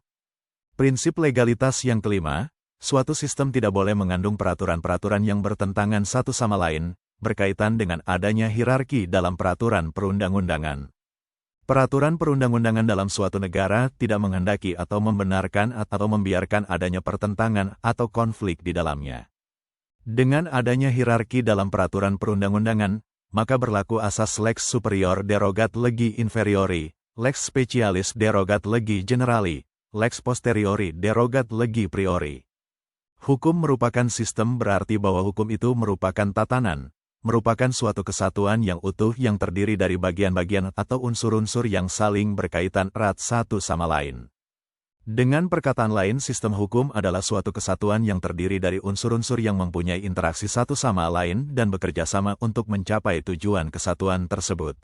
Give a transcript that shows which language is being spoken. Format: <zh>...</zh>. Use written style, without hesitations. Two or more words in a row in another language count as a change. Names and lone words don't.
<id>Prinsip legalitas yang kelima, suatu sistem tidak boleh mengandung peraturan-peraturan yang bertentangan satu sama lain, berkaitan dengan adanya hierarki dalam peraturan perundang-undangan. Peraturan perundang-undangan dalam suatu negara tidak menghendaki atau membenarkan atau membiarkan adanya pertentangan atau konflik di dalamnya. Dengan adanya hierarki dalam peraturan perundang-undangan, maka berlaku asas</id> <la>lex superior derogat legi inferiori, lex specialis derogat legi generali, lex posteriori derogat legi priori.</la> <id>Hukum merupakan sistem berarti bahwa hukum itu merupakan tatanan, merupakan suatu kesatuan yang utuh yang terdiri dari bagian-bagian atau unsur-unsur yang saling berkaitan erat satu sama lain. Dengan perkataan lain, sistem hukum adalah suatu kesatuan yang terdiri dari unsur-unsur yang mempunyai interaksi satu sama lain dan bekerja sama untuk mencapai tujuan kesatuan tersebut.</id>